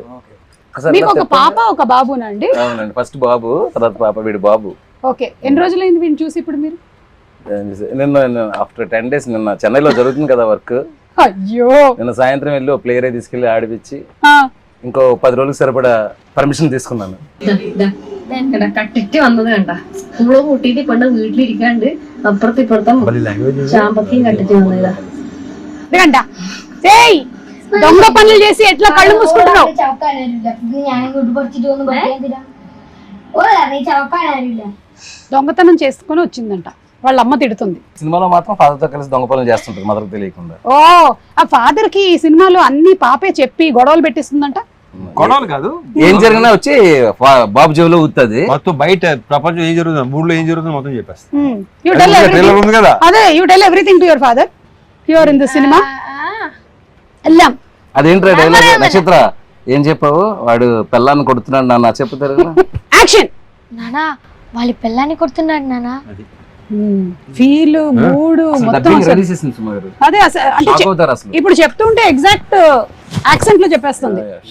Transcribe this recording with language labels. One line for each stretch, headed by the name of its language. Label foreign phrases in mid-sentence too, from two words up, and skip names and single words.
Telugu: మీకు ఒక పాప ఒక బాబునండి? అవునండి, ఫస్ట్ బాబు, తర్వాత పాప, వీడు బాబు. ఓకే, ఎన్ని రోజులైంది వీడిని చూసి ఇప్పుడు మీరు? నిన్న
English: after 10 days,
Telugu: నిన్న చెన్నైలో జరుగుతుంది కదా వర్క్. అయ్యో, నిన్న సాయంత్రం వెళ్ళి ఒక ప్లేయర్ తీసుకెళ్లి ఆడిపించి ఇంకో 10 రోజులకు సరిపడా పర్మిషన్ తీసుకున్నాను.
Malayalam: കട്ടിട്ട് വന്നതേണ്ട നമ്മള് കൂട്ടിട്ട് പണ്ട് വീട്ടിലിരിക്കാണ്ട് അപ്പുറത്ത് ഇപ്പുറത്തും ചാമ്പക്കയും കട്ടിട്ട് വന്നതാ.
Telugu: దొంగ పనులు చేసి ఎట్లా కళ్ళు మూసుకుంటున్నావు? దొంగతనం చేసుకుని వచ్చిందంట, వాళ్ళ అమ్మ తిడుతుంది. సినిమాలో మాత్రం ఫాదర్ తో కలిసి దొంగ పనులు చేస్తుంటారు, మదర్ తెలియకుండా. ఓ, ఆ ఫాదర్ కి ఈ సినిమాలో అన్ని పాపే చెప్పి గొడవలు పెట్టిస్తుందంట. కొడాలి కాదు, ఏం జరిగినా వచ్చి బాబు జోలో ఊతుంది. మొత్తం బయట ప్రపంచం ఏం జరుగుతుంది, మూడులో ఏం జరుగుతుంది మొత్తం చెప్పేస్తా.
English: You tell
Telugu: ట్రైలర్
English: everything.
Telugu: ఉంది కదా.
English: అదే you tell everything to your father here in the cinema.
Telugu: ఎల్లాం. అదేంట్రా డైలాగ్ నక్షత్ర ఏం చెప్పావు? వాడు పెళ్ళాన్ని కొడుతున్నాడు నాన్న చెప్తారు కదా. యాక్షన్. నానా వాళ్ళ పిల్లాన్ని కొడుతున్నాడు నానా.
English: feel mood
Telugu: మొత్తం అసలు. అదే అంటే ఇప్పుడు చెప్తుంటే
English: exact accent
Telugu: లో చెప్పేస్తుంది.